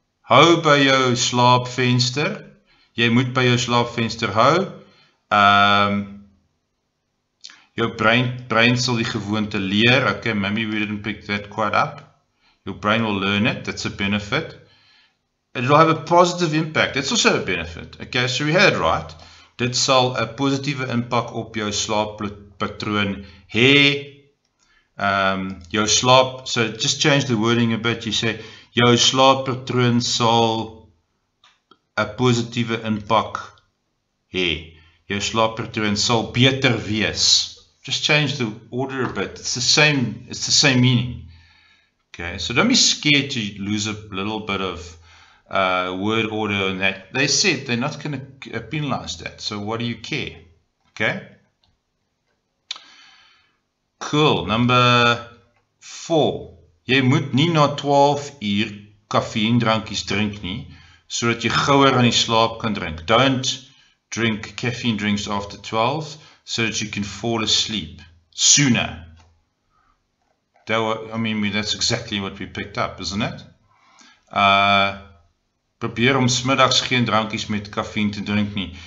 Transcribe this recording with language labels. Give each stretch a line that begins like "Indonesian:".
Afrikaans: Hou by jou slaapvenster. Jy moet by jou slaapvenster hou. Jou brein sal die gewoonte leer.
English: Okay, maybe we didn't pick that quite up. Your brain will learn it. That's a benefit. It will have a positive impact. That's also a benefit. Okay, so we had it right.
Afrikaans: Dit sal 'n positiewe impak op jou slaappatroon hê. Jou slaap,
English: so just change the wording a bit. You say
Afrikaans: jou slaappatroon sal 'n positiewe impak hê. Jou slaappatroon sal beter wees.
English: Just change the order a bit. It's the same meaning. Okay, so don't be scared to lose a little bit of word order on that. They said they're not going to penalize that. So what do you care? Okay. Cool. Number 4.
Afrikaans: Jy moet nie na 12 uur kaffiendrankies drink nie, sodat jy gouer aan die slaap kan drink.
English: Don't drink caffeine drinks after 12 so that you can fall asleep sooner. That's exactly what we picked up, isn't it?
Afrikaans: Probeer om smiddags geen drankies met kaffien te drink nie.